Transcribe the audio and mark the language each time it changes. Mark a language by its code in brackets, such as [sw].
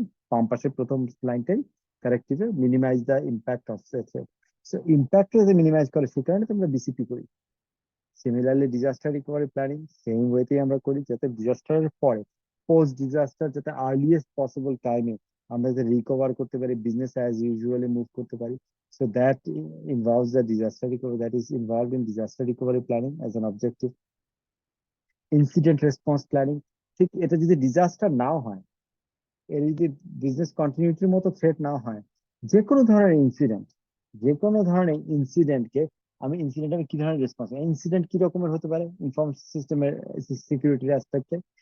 [bn] বাম পাশের প্রথম লাইনটাই কারেক্টিভে, [en] Minimise the impact of threat. [bn] So ইম্প্যাক্টটা যদি মিনিমাইজ করে সে কারণে আমরা বিসিপি করি। Similarly disaster recovery planning same ওয়েতেই আমরা করি, যাতে ডিজাস্টারের পরে, পোস্ট ডিজাস্টার, যাতে আর্লিয়েস্ট পসিবল টাইমে আমরা যাতে রিকভার করতে পারি, বিজনেস অ্যাজ ইউজুয়ালি মুভ করতে পারি। [en] So that involves the disaster recovery, that is involved in disaster recovery planning as an objective. [bn] Incident response planning, ঠিক এটা যদি ডিজাস্টার নাও হয়, এর যদি বিজনেস কন্টিনিউটির মতো থ্রেট নাও হয়, যে কোনো ধরনের ইনসিডেন্ট, যে কোনো ধরনের ইনসিডেন্টকে আমি কি ধরনের রেসপন্স, ইনসিডেন্ট কি রকমের হতে পারে ইনফরমেশন সিস্টেমের সিকিউরিটির অ্যাসপেক্টে।